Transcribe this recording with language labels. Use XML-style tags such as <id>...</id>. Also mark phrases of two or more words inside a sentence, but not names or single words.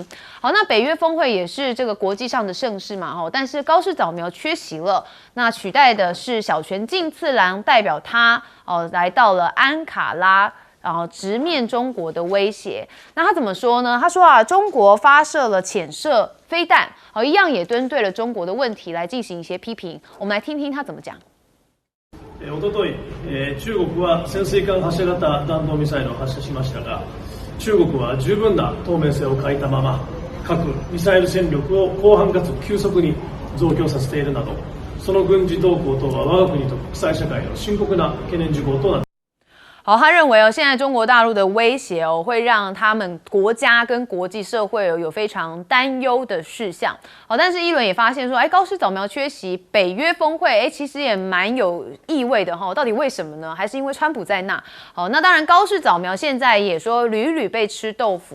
<zh>好，那北约峰会也是这个国际上的盛事嘛但是高市早苗缺席了，那取代的是小泉进次郎代表他来到了安卡拉直面中国的威胁。那他怎么说呢？他说啊，中国发射了潜射飞弹一样也针对了中国的问题来进行一些批评。我们来听听他怎么讲。</zh> <ja>おととい、中国は潜水艦発射型弾道ミサイルを発射しましたが、中国は十分な透明性を欠いたまま核ミサイル戦力を広範かつ急速に増強させているなど、その軍事動向等は我が国と国際社会の深刻な懸念事項となっています。</ja> <zh>好，他认为现在中国大陆的威胁会让他们国家跟国际社会有非常担忧的事项。好，但是一轮也发现说，高市早苗缺席北约峰会，其实也蛮有意味的哈。到底为什么呢？还是因为川普在那？好，那当然高市早苗现在也说屡屡被吃豆腐。</zh>